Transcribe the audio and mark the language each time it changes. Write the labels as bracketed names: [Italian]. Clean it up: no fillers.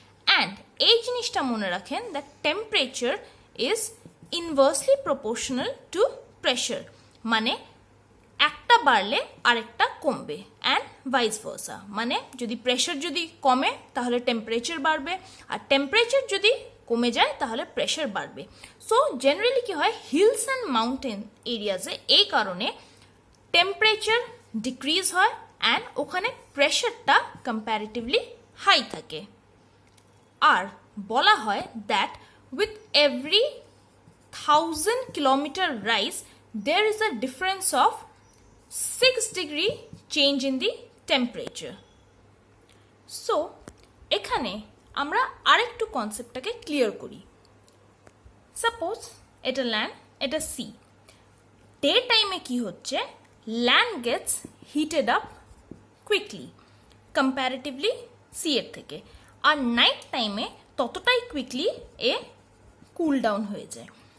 [Bangla] And এই জিনিসটা মনে রাখেন, [English] that temperature is inversely proportional to pressure, [Bangla] মানে একটা বাড়লে আরেকটা কমবে, [English] And vice versa. [Bangla] মানে যদি প্রেশার যদি কমে তাহলে টেম্পারেচার বাড়বে, আর টেম্পারেচার যদি কমে যায় তাহলে প্রেশার বাড়বে। সো জেনারেলি কি হয়, হিলস অ্যান্ড মাউন্টেন এরিয়াজে এই কারণে টেম্পারেচার ডিক্রিজ হয় অ্যান্ড ওখানে প্রেশারটা কম্প্যারেটিভলি হাই থাকে। আর বলা হয় [English] That with every 1000 kilometre rise there is a difference of 6 degree change in the temperature. [Bangla] So এখানে আমরা আরেকটু কনসেপ্টটাকে ক্লিয়ার করি। সাপোজ এটা ল্যান্ড, এটা সি। ডে টাইমে কি হচ্ছে, [English] land gets heated up quickly [Bangla] comparatively C এর থেকে, আর নাইট টাইমে ততটাই কুইকলি এ কুল ডাউন হয়ে যায়।